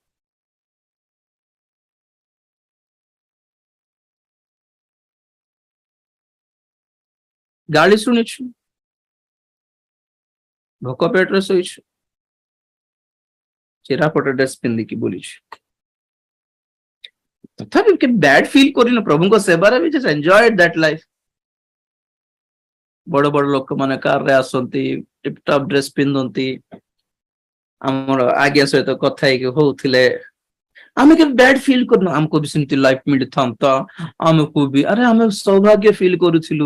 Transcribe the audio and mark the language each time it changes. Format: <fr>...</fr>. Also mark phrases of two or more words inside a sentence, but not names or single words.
<or>ଗାଳି ଶୁଣିଛୁ, ଭୋକ ପେଟରେ ଶୋଇଛୁ, ଚିରାଫଟା ଡ୍ରେସ ପିନ୍ଧିକି ବୁଲିଛୁ, ତଥାପି</or> <en>bad feel</en> <or>କରିନୁ। ପ୍ରଭୁଙ୍କ ସେବାରେ ବି</or> <en>just enjoyed that life.</en> <or>ବଡ ବଡ ଲୋକମାନେ କାରରେ ଆସନ୍ତି,</or> <en>tiptop dress</en> <or>ପିନ୍ଧନ୍ତି, ଆମର ଆଜ୍ଞା ସହିତ କଥା ହେଇକି ହଉଥିଲେ। ଆମେ କେବେ</or> <en>bad feel</en> <or>କରିନୁ, ଆମକୁ ବି ସେମିତି ଲାଇଫ ମିଳିଥାନ୍ତା, ଆମକୁ ବି। ଆରେ ଆମେ ସୌଭାଗ୍ୟ ଫିଲ୍ କରୁଥିଲୁ।</or>